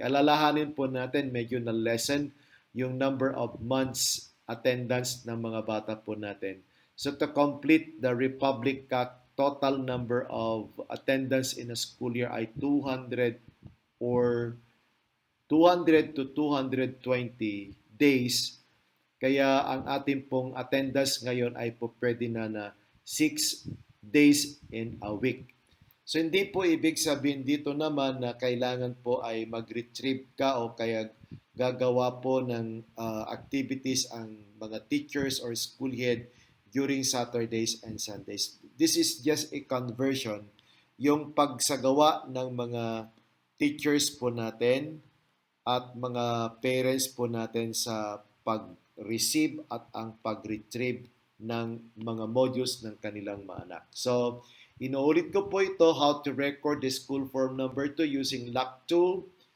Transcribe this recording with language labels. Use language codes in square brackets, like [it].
[tl] Alalahanin po natin medyo na lessen yung [en] number of months attendance [tl] ng mga bata po natin. [en] So to complete the Republic Act total number of attendance in a school year ay 200 or 200 to 220 days. [tl] Kaya ang ating pong attendance ngayon ay po pwede na 6 days in a week. So hindi po ibig sabihin dito naman na kailangan po ay mag-retrieve ka o kaya gagawa po ng activities ang mga teachers or school head [en] during Saturdays and Sundays. This is just a conversion. [tl] Yung pagsagawa ng mga teachers po natin at mga parents po natin sa pag-receive at ang pag-retrieve ng mga modules ng kanilang mga anak. [en] So, [tl] inuulit ko po ito, [en] how to record the school form number 2 using lock tool.